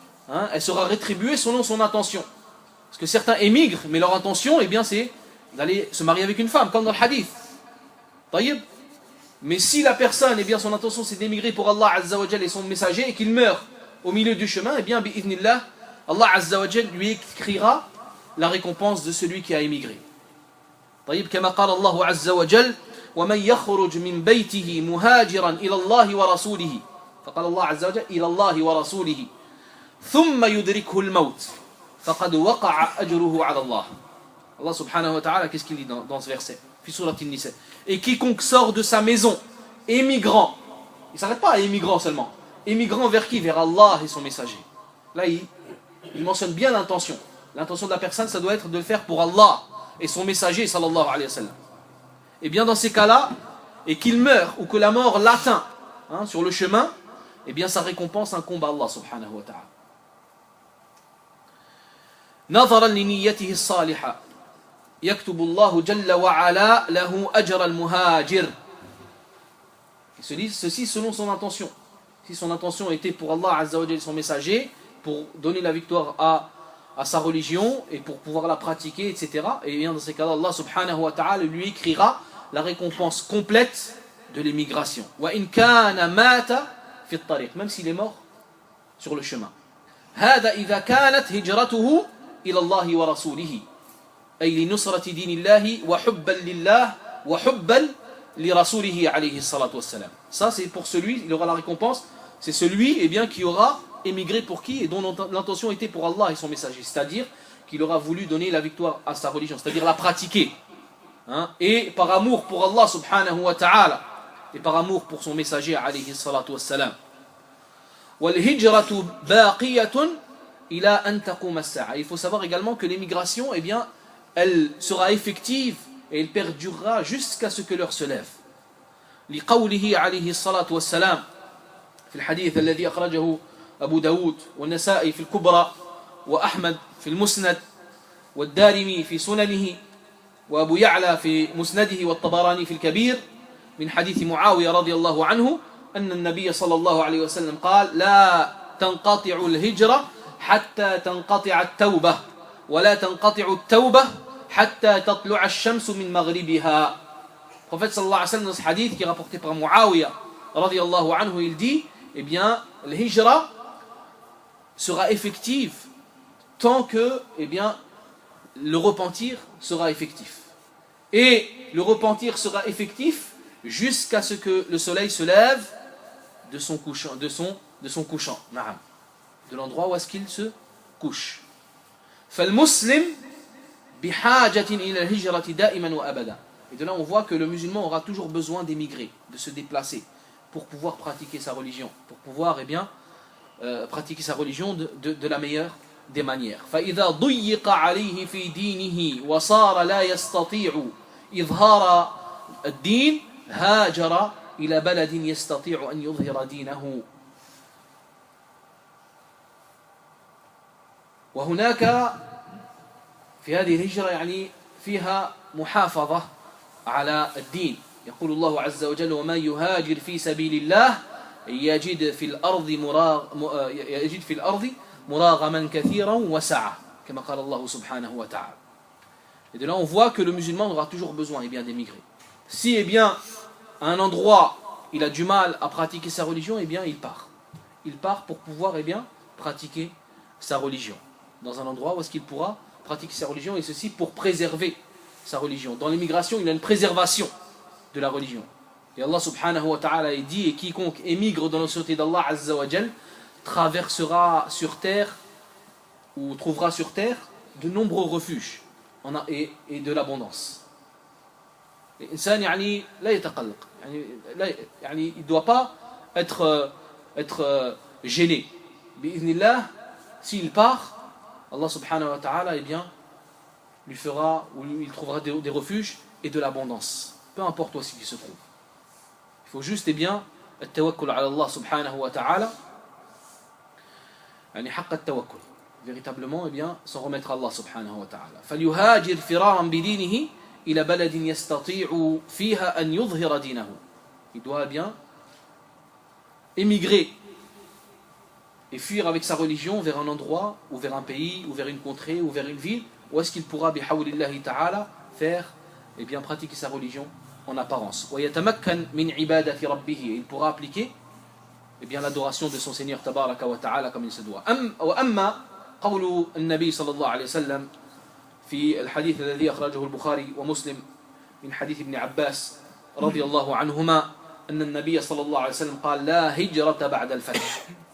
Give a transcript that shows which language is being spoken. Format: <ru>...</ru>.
<fr>Hein, elle sera rétribuée selon son intention. Parce que certains émigrent, mais leur intention, eh bien, c'est d'aller se marier avec une femme, comme dans le hadith. Taïb. Mais si la personne, eh bien, son intention, c'est d'émigrer pour Allah Azza wa Jal et son messager, et qu'il meurt au milieu du chemin, eh bien, bi'idhnillah, Allah Azza wa Jal lui écrira la récompense de celui qui a émigré.</fr> <ar>طيب كما قال الله عز وجل ومن يخرج من بيته مهاجرا إلى الله ورسوله فقال الله عز وجل إلى الله ورسوله ثم يدركه الموت فقد وقع أجره على الله.</ar> <fr>Allah subhanahu wa ta'ala, qu'est-ce qu'il dit dans ce verset?</fr> <ar>Fi surat an-Nisa.</ar> <fr>Et quiconque sort de sa maison, émigrant, il ne s'arrête pas à émigrant seulement, émigrant vers qui? Vers Allah et son messager. Là, il mentionne bien l'intention. L'intention de la personne, ça doit être de le faire pour Allah et son messager, sallallahu alayhi wa sallam. Et bien dans ces cas-là, et qu'il meurt ou que la mort l'atteint, hein, sur le chemin, et bien sa récompense incombe à Allah subhanahu wa ta'ala.</fr> <ar>نظرا لنيته الصالحة يكتب الله جل وعلا له أجر المهاجر.</ar> <fr>Ceci selon son intention. Si son intention était pour Allah Azza wa Jalla, son messager, pour donner la victoire à sa religion et pour pouvoir la pratiquer, etc. Et bien dans ces cas-là, Allah subhanahu wa ta'ala lui écrira la récompense complète de l'émigration.</fr> <ar>وَإِنْ كَانَ مَاتَ فِي الطَّرِيقِ.</ar> <fr>Même s'il est mort sur le chemin.</fr> <ar>هذا إذا كانت هجرته إلى الله ورسوله أي لنصرة دين الله وحبا لله وحبا لرسوله عليه الصلاة والسلام.</ar> <fr>Ça c'est pour celui, il aura la récompense, c'est celui, eh bien, qui aura émigré pour qui et dont l'intention était pour Allah et son messager, c'est-à-dire qu'il aura voulu donner la victoire à sa religion, c'est-à-dire la pratiquer, hein, et par amour pour Allah subhanahu wa ta'ala et par amour pour son messager alayhi salatu wassalam.</fr> <ar>وَالْهِجْرَةُ بَاقِيَةٌ إِلَىٰ أَن تَقُومَ السَّاعَةُ.</ar> <fr>Il faut savoir également que l'émigration, eh bien, elle sera effective et elle perdurera jusqu'à ce que l'heure se lève.</fr> <ar>لقوله عليه الصلاة والسلام في الحديث الذي أخرجه أبو داود والنسائي في الكبرى وأحمد في المسند والدارمي في سننه وأبو يعلى في مسنده والطبراني في الكبير من حديث معاوية رضي الله عنه أن النبي صلى الله عليه وسلم قال لا تنقطع الهجرة حتى تنقطع التوبة ولا تنقطع التوبة حتى تطلع الشمس من مغربها.</ar> <fr>Le prophète sallallahu alayhi wa sallam, dans ce hadith qui est rapporté par Muawiyah radiyallahu anhu, il dit, eh bien, le hijra sera effective tant que, eh bien, le repentir sera effectif. Et le repentir sera effectif jusqu'à ce que le soleil se lève de son couchant, de l'endroit où est-ce qu'il se couche.</fr> <ar>فالمسلم بحاجة إلى الهجرة دائما وأبدا.</ar> <fr>Et de là on voit que le musulman aura toujours besoin d'émigrer, de se déplacer pour pouvoir pratiquer sa religion, pour pouvoir pratiquer sa religion de la meilleure des manières.</fr> <ar>فإذا ضيق عليه في دينه وصار لا يستطيع إظهار الدين هاجر إلى بلد يستطيع أن يظهر دينه. وهناك في هذه الهجرة يعني فيها محافظة على الدين. يقول الله عز وجل وما يهاجر في سبيل الله يجد في الأرض مراغما كثيرا وسعة كما قال الله سبحانه وتعالى.</ar> <fr>Et de là on voit que le musulman aura toujours besoin d'émigrer. Si à un endroit il a du mal à pratiquer sa religion, il part. Il part pour pouvoir pratiquer sa religion. Dans un endroit où est-ce qu'il pourra pratiquer sa religion, et ceci pour préserver sa religion. Dans l'immigration, il y a une préservation de la religion. Et Allah subhanahu wa ta'ala dit, et quiconque émigre dans la société d'Allah azza wa jal traversera sur terre ou trouvera sur terre de nombreux refuges et de l'abondance. L'insan</fr> <ar>يعني لا يتقلق,</ar> <fr>il ne doit pas être gêné. Bi'idhnillah, s'il part, Allah subhanahu wa ta'ala lui fera, ou il trouvera des refuges et de l'abondance, peu importe où il se trouve. Il faut juste</fr> <ar>التوكل على الله سبحانه وتعالى, حق التوكل,</ar> <fr>véritablement s'en remettre à Allah subhanahu wa ta'ala.</fr> <ar>فليهاجر فرارا بدينه إلى بلد يستطيع فيها أن يظهر دينه.</ar> <fr>Il doit émigrer et fuir avec sa religion vers un endroit, ou vers un pays, ou vers une contrée, ou vers une ville, où est-ce qu'il pourra, bihawlillahi ta'ala, faire, pratiquer sa religion en apparence.</fr> <ar>وَيَتَمَكَّنْ مِنْ عِبَادَةِ رَبِّهِ.</ar> <fr>Il pourra appliquer l'adoration de son Seigneur tabaraka wa ta'ala comme il se doit.</fr> <ar>وأما قول النبي صلى الله عليه وسلم في الحديث الذي أخرجه البخاري ومسلم من حديث ابن عباس رضي الله عنهما أن النبي صلى الله عليه وسلم قال لا هجرة بعد الفتح.</ar>